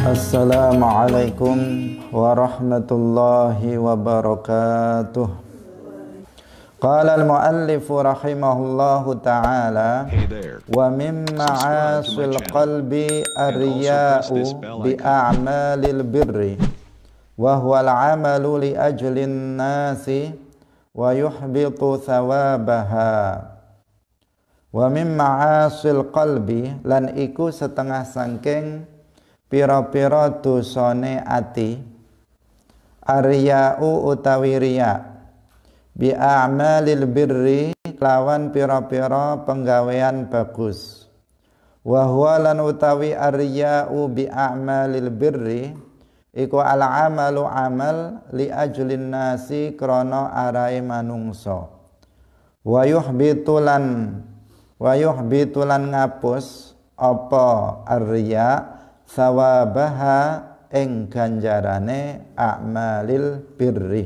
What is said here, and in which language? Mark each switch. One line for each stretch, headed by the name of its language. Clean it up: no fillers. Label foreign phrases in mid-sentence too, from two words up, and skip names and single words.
Arabic: السلام عليكم ورحمة الله وبركاته. قال المؤلف رحمه الله تعالى ومن معاصي القلب الرياء بأعمال البر وهو العمل لأجل الناس ويحبط ثوابها. ومن معاصي القلب,
Javanese: lan iku setengah sangking pira-pira dosane ati, ar-riya'u utawi riya,
Arabic: بأعمال البر
Javanese: lawan pira-pira penggawean bagus,
Arabic: وهو
Javanese: lan utawi
Arabic: الرياء بأعمال البر
Javanese: iku al-amalu amal
Arabic: لأجل الناس
Javanese: krana arahe manungsa, wa yuhbitulan ngapus apa
Arabic: الرياء ثوابها
Javanese: ing ganjarane
Arabic: أعمال البر.